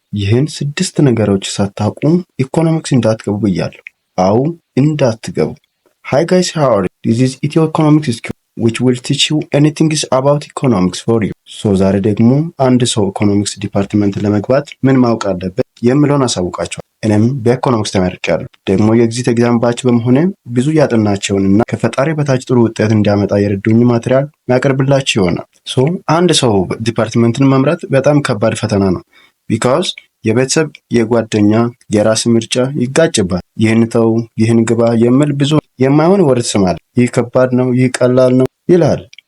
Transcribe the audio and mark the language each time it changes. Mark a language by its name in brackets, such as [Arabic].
[Amharic] ይህን 6 ነገሮች ሳታውቁ ኢኮኖሚክስ እንዳትገቡ ብያለሁ። አዎ እንዳትገቡ። [English] Hi guys, how are you? This is Ethio Economics School which will teach you anything about economics for you. [Amharic] ዛሬ ደግሞ አንድ ሰው ኢኮኖሚክስ ዲፓርትመንት ለመግባት ምን ማወቅ አለበት የሚለውን አሳውቃችኋለሁ። እኔም በኢኮኖሚክስ ተመርቄያለሁ። ደግሞ የኤግዚት ኤግዛም ባች በመሆኔ ብዙ ያጠናቸውንና ከፈጣሪ በታች ጥሩ ውጤት እንዲያመጣ የረዱኝ ማቴሪያል ያቀርብላችሁ ይሆናል። አንድ ሰው ዲፓርትመንትን መምረጥ በጣም ከባድ ፈተና ነው። ቢካዝ የቤተሰብ የጓደኛ የራስ ምርጫ ይጋጭባል። ይህን ተው ይህን ግባ የሚል ብዙ የማይሆን ወሬ ትሰማለህ። ይህ ከባድ ነው፣ ይህ ቀላል ነው ይላል።